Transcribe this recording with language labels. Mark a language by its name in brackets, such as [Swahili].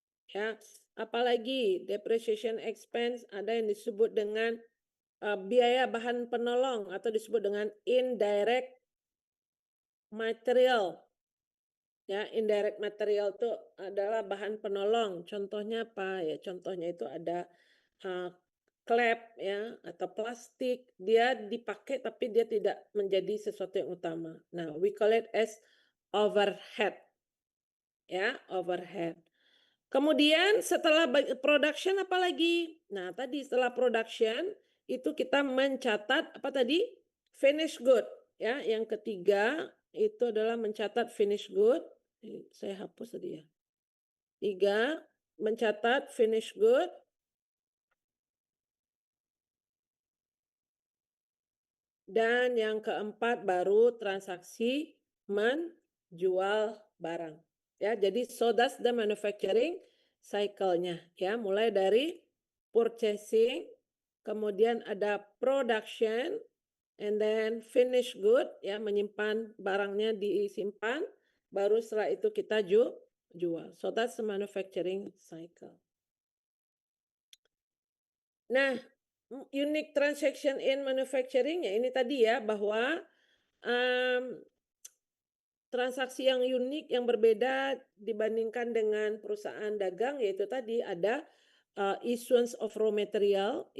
[Indonesian] Ya, apalagi depreciation expense ada yang disebut dengan biaya bahan penolong atau disebut dengan indirect material. Ya, indirect material itu adalah bahan penolong. Contohnya apa? Ya, contohnya itu ada klep ya atau plastik. Dia dipakai tapi dia tidak menjadi sesuatu yang utama. [English] Nah, we call it as overhead. [Indonesian] Ya, overhead. Kemudian setelah production apa lagi? Nah, tadi setelah production itu kita mencatat apa tadi? Finish good. Ya, yang ketiga itu adalah mencatat finish good. Saya hapus tadi ya. 3, mencatat finish good. Dan yang keempat baru transaksi menjual barang. Ya, jadi [English] so that's the manufacturing cycle-nya [Indonesian] ya, mulai dari purchasing, kemudian ada production, [English] and then finish good, [Indonesian] ya, menyimpan barangnya disimpan, baru setelah itu kita jual. [English] So that's the manufacturing cycle. [Indonesian] Nah, [English] unique transaction in manufacturing [Indonesian] ya ini tadi ya bahwa transaksi yang unik yang berbeda dibandingkan dengan perusahaan dagang yaitu tadi ada [English] issuance of raw material.